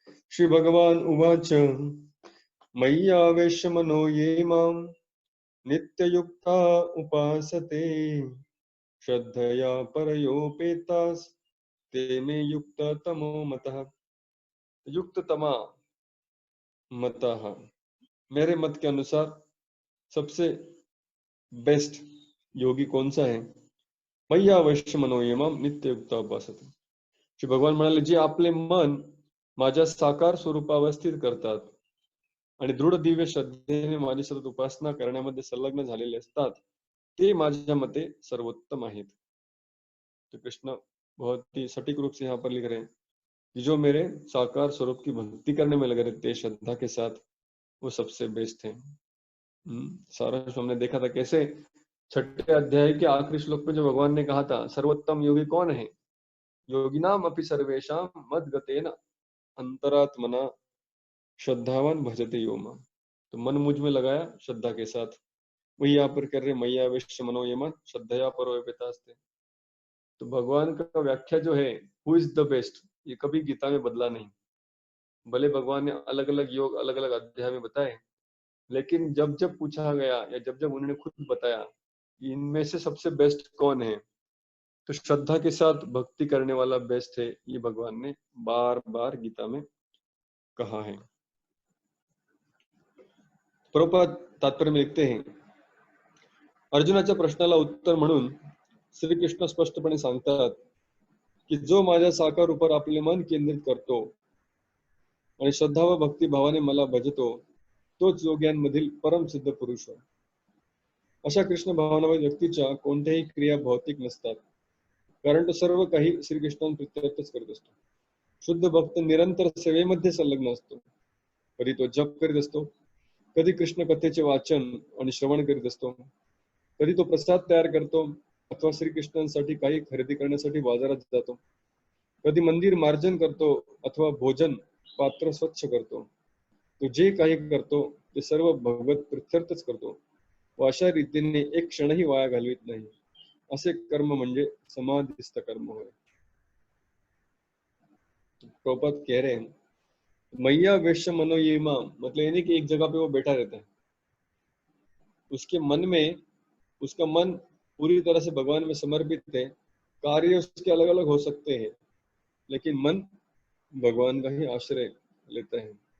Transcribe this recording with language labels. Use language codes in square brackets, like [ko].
[sa] श्री भगवान उवाच मय्यावेश्य मनो ये माम नित्ययुक्ता उपासते श्रद्धया परयोपेतास ते मे युक्त तमो मतः। युक्त तमा मतः, [hi] मेरे मत के अनुसार सबसे बेस्ट योगी कौन सा है। [sa] मय्यावेश्य मनो ये माम नित्ययुक्ता उपासते। [mr] श्री भगवान म्हणाले, जे आपले मन माझ्या साकार स्वरूपावस्थित करतात आणि दृढ दिव्य श्रद्धेने माझी सतत उपासना करण्यामध्ये संलग्न झालेले असतात, ते माझ्या मते सर्वोत्तम आहेत। [hi] तो कृष्ण बहुत ही सटीक रूप से यहाँ पर लिख रहे हैं कि जो मेरे साकार स्वरूप की भक्ति करने में लगे रहते हैं श्रद्धा के साथ, वो सबसे बेस्ट है। सारांश हमने देखा था कैसे छठे अध्याय के आखिरी श्लोक में जो भगवान ने कहा था सर्वोत्तम योगी कौन है, [sa] योगिनाम अपि सर्वेषां मद्गतेन अंतरात्मना श्रद्धावान भजते यो माम। [hi] तो मन मुझ में लगाया श्रद्धा के साथ, वही यहाँ पर कर रहे [sa] मैया वेश्य मनोयम श्रद्धया परो पितास्ते। [hi] तो भगवान का व्याख्या जो है [en] who is the best, [hi] ये कभी गीता में बदला नहीं। भले भगवान ने अलग अलग योग अलग अलग अध्याय में बताए, लेकिन जब जब पूछा गया या जब जब उन्होंने खुद बताया कि इनमें से सबसे बेस्ट कौन है, तो श्रद्धा के साथ भक्ति करने वाला बेस्ट है, ये भगवान ने बार बार गीता में कहा है। प्रभुपाद तात्पर्य में लिखते हैं, [mr] अर्जुनाच्या प्रश्नाला उत्तर म्हणून श्रीकृष्ण स्पष्टपणे सांगतात की जो माझ्या साकार रूपावर आपले मन केंद्रित करतो आणि श्रद्धा व भक्ती भावाने मला भजतो, तोच योग्यांमधील परम सिद्ध पुरुष आहे। अशा कृष्ण भावनामय व्यक्तीच्या कोणत्याही क्रिया भौतिक नसतात, कारण तो सर्व काही श्रीकृष्णांप्रित्यर्थच करत असतो। शुद्ध भक्त निरंतर सेवेमध्ये संलग्न असतो। कधी तो जप करीत असतो, कधी कृष्ण कथेचे वाचन आणि श्रवण करीत असतो, कधी तो प्रसाद तयार करतो अथवा श्रीकृष्णांसाठी काही खरेदी करण्यासाठी बाजारात जातो, कधी मंदिर मार्जन करतो अथवा भोजन पात्र स्वच्छ करतो। तो जे काही करतो ते सर्व भगवत प्रित्यर्थच करतो व अशा रीतीने एक क्षणही वाया घालवित नाही। असे कर्म म्हणजे समाधिस्थ कर्म होय। [hi] प्रभुपाद कह रहे हैं, [sa] मैया वेश्य मनोयिमा [hi] मतलब ये नहीं कि एक जगह पे वो बैठा रहता है, उसके मन में उसका मन पूरी तरह से भगवान में समर्पित है। कार्य उसके अलग अलग हो सकते हैं, लेकिन मन भगवान का ही आश्रय लेता है।